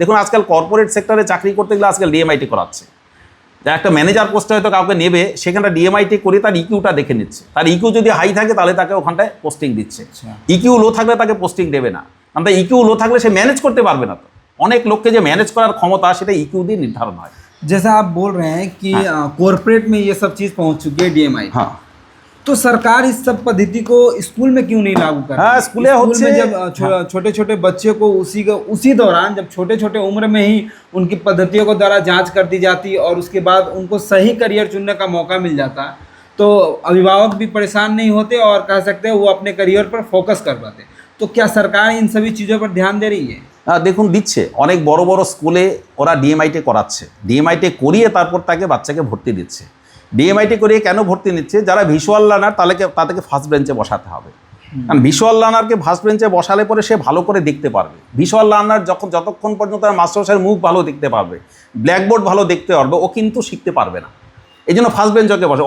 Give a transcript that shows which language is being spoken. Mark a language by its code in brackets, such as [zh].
[bn] দেখুন আজকাল কর্পোরেট সেক্টরে চাকরি করতে গেলে আজকাল ডিএমআইটি করাচ্ছে। একটা ম্যানেজার পোস্টে হয়তো কাউকে নেবে, সেখানটা ডিএমআইটি করে তার ইকিউটা দেখে নিচ্ছে। তার ইকিউ যদি হাই থাকে তাহলে তাকে ওখানটায় পোস্টিং দিচ্ছে, ইকিউ লো থাকলে তাকে পোস্টিং দেবে না। কারণ তার ইকিউ লো থাকলে সে ম্যানেজ করতে পারবে না। তো অনেক লোককে যে ম্যানেজ করার ক্ষমতা সেটা ইকিউ দিয়ে নির্ধারণ হয়। [hi] जैसा आप बोल रहे हैं कि कॉर्पोरेट में ये सब चीज़ पहुंच चुकी है डीएमआई, हाँ, तो सरकार इस सब पद्धति को स्कूल में क्यों नहीं लागू कर रही? हाँ, स्कूल में जब छोटे छोटे बच्चे को उसी दौरान जब छोटे छोटे उम्र में ही उनकी पद्धतियों को द्वारा जांच कर दी जाती और उसके बाद उनको सही करियर चुनने का मौका मिल जाता, तो अभिभावक भी परेशान नहीं होते और कह सकते हैं वो अपने करियर पर फोकस कर पाते। तो क्या सरकार इन सभी चीज़ों पर ध्यान दे रही है? [bn] দেখুন দিচ্ছে, অনেক বড় বড় স্কুলে ওরা ডিএমআইটি করাচ্ছে। ডিএমআইটি করিয়ে তারপর তাকে বাচ্চাকে ভর্তি দিচ্ছে। ডিএমআইটি করিয়ে কেন ভর্তি নিচ্ছে? যারা ভিজুয়াল লার্নার তাদেরকে ফার্স্ট বেঞ্চে বসাতে হবে। কারণ ভিজুয়াল লার্নারকে ফার্স্ট বেঞ্চে বসালে পরে সে ভালো করে দেখতে পারবে। ভিজুয়াল লার্নার যতক্ষণ পর্যন্ত মাস্টারমশাইয়ের মুখ ভালো দেখতে পারবে, ব্ল্যাকবোর্ড ভালো দেখতে পারবে, ও কিন্তু শিখতে পারবে না। এই জন্য ফার্স্ট বেঞ্চকে বসে।